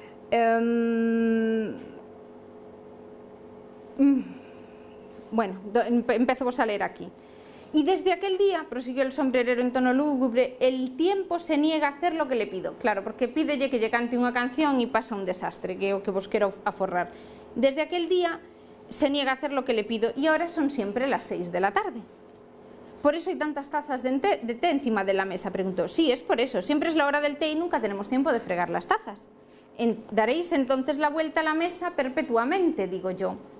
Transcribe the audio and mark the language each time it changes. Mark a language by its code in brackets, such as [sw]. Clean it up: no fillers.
[gl] Bueno, empezo vos a leer aquí. [es] Y desde aquel día, prosiguió el sombrerero en tono lúgubre, el tiempo se niega a hacer lo que le pido. [gl] Claro, porque pídelle que lle cante unha canción e pasa un desastre, que é o que vos quero aforrar. [es] Desde aquel día se niega a hacer lo que le pido y ahora son siempre las 6 de la tarde. ¿Por eso hay tantas tazas de té encima de la mesa?, preguntó. Sí, es por eso. Siempre es la hora del té y nunca tenemos tiempo de fregar las tazas. Daréis entonces la vuelta a la mesa perpetuamente, digo yo.